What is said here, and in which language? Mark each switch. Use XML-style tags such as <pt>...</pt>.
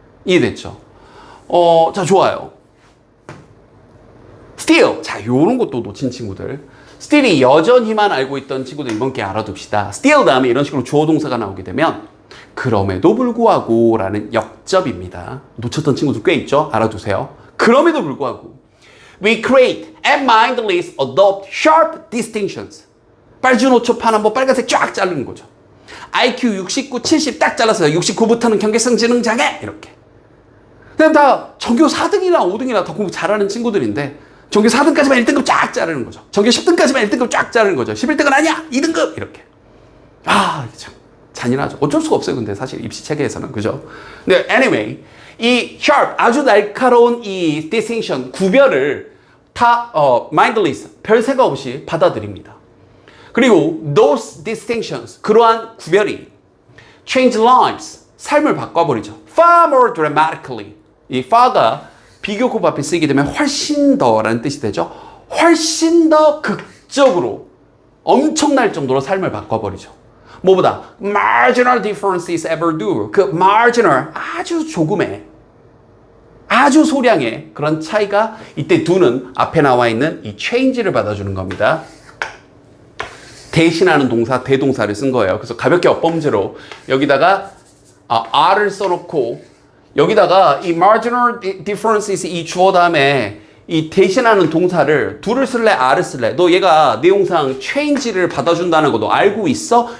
<ko>이해됐죠? 자, 좋아요.</ko> <en>still.</en> <ko>자, 요런 것도 놓친 친구들. still이 여전히만 알고 있던 친구들 이번 기회에 알아둡시다. still 다음에 이런 식으로 주어 동사가 나오게 되면 그럼에도 불구하고 라는 역접입니다. 놓쳤던 친구들 꽤 있죠? 알아두세요. 그럼에도 불구하고</ko> <en>we create and mindlessly adopt sharp distinctions.</en> <ko>빨주노초 파남보 빨간색 쫙 자르는 거죠. IQ 69, 70 딱 잘랐어요. 69부터는 경계성 지능 장애 이렇게. 그냥 다 전교 4등이나 5등이나 더 공부 잘하는 친구들인데 전교 4등까지만 1등급 쫙 자르는 거죠. 전교 10등까지만 1등급 쫙 자르는 거죠. 11등은 아니야! 2등급! 이렇게. 이게 참 잔인하죠. 어쩔 수가 없어요. 근데 사실 입시 체계에서는. 그죠? 근데 anyway, 이 sharp, 아주 날카로운 이 distinction, 구별을 다 mindless, 별 생각 없이 받아들입니다. 그리고</ko> <en>those distinctions,</en> <ko>그러한 구별이</ko> <en>change lives,</en> <ko>삶을 바꿔버리죠.</ko> <en>far more dramatically.</en> <ko>이 far가 비교급 앞에 쓰이게 되면 훨씬 더라는 뜻이 되죠. 훨씬 더 극적으로 엄청날 정도로 삶을 바꿔버리죠. 뭐보다</ko> <en>marginal differences ever do.</en> <ko>그 marginal 아주 조금의 아주 소량의 그런 차이가 이때 do는 앞에 나와 있는 이 change를 받아주는 겁니다. 대신하는 동사 대동사를 쓴 거예요. 그래서 가볍게 엇범죄로 여기다가 R을 써놓고 여기다가 이</ko> <en>marginal differences</en> <ko>이 주어 다음에 이 대신하는 동사를 do를 쓸래 R을 쓸래 너 얘가 내용상 change를 받아준다는 거 너 알고 있어?</ko>